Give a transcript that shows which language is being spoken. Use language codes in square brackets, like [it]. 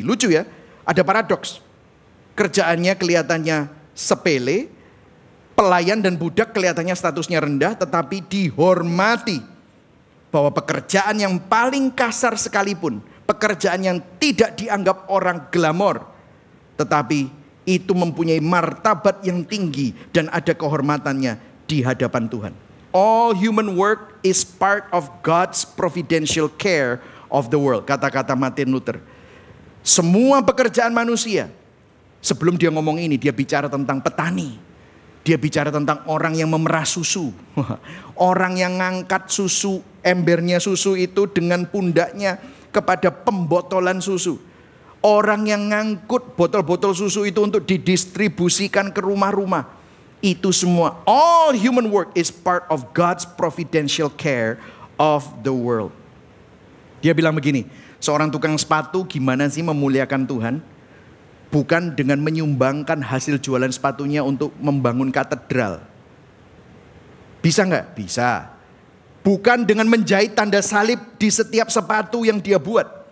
[id] Lucu ya, ada paradoks. Kerjaannya kelihatannya sepele, pelayan dan budak kelihatannya statusnya rendah, tetapi dihormati. Bahwa pekerjaan yang paling kasar sekalipun, pekerjaan yang tidak dianggap orang glamor, tetapi itu mempunyai martabat yang tinggi dan ada kehormatannya di hadapan Tuhan. [en] All human work is part of God's providential care of the world. [id] Kata-kata Martin Luther. Semua pekerjaan manusia, sebelum dia ngomong ini, dia bicara tentang petani. Dia bicara tentang orang yang memerah susu. Orang yang ngangkat susu, embernya susu itu dengan pundaknya kepada pembotolan susu. Orang yang ngangkut botol-botol susu itu untuk didistribusikan ke rumah-rumah. Itu semua, [en] all human work is part of God's providential care of the world. [id] Dia bilang begini, seorang tukang sepatu gimana sih memuliakan Tuhan? Bukan dengan menyumbangkan hasil jualan sepatunya untuk membangun katedral. Bisa nggak? Bisa. Bukan dengan menjahit tanda salib di setiap sepatu yang dia buat.